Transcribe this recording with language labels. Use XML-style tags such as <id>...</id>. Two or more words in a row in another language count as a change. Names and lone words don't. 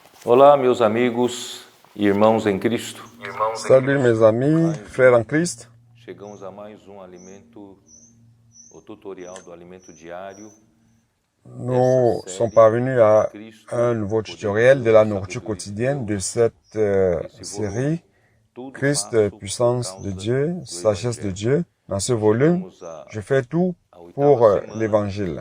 <pt>Olá, meus amigos e irmãos em Cristo.</pt> <fr>Salut mes amis, frères en Christ.</fr> <pt>Chegamos a mais o tutorial do alimento diário.</pt> <fr>Nous sommes parvenus à un nouveau tutoriel de la nourriture quotidienne de cette série Christ, puissance de Dieu, sagesse de Dieu. Dans ce volume, je fais tout pour l'évangile.</fr>